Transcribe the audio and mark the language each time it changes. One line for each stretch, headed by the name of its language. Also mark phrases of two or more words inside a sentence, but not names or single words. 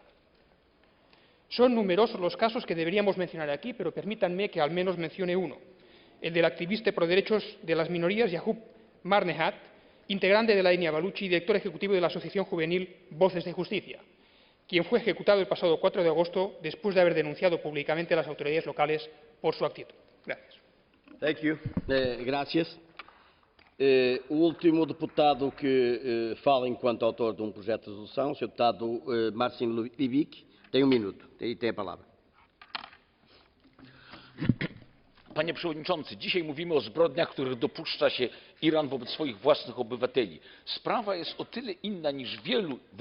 Spanish: Son numerosos los casos que deberíamos mencionar aquí, pero permítanme que al menos mencione uno, el del activista por derechos de las minorías Yaqub Marnehat, integrante de la etnia baluchi y director ejecutivo de la asociación juvenil Voces de Justicia, quien fue ejecutado el pasado 4 de agosto después de haber denunciado públicamente a las autoridades locales por su actitud. Gracias.
English: Thank you.
Spanish: Gracias.
Portuguese: O último deputado que fala enquanto autor de projeto de resolução, o Sr. Deputado Marcin Libic, tem minuto e tem a palavra.
Polish: Panie Przewodniczący, dzisiaj mówimy o zbrodniach, których dopuszcza się Iran wobec swoich własnych obywateli. Sprawa jest o tyle inna niż wielu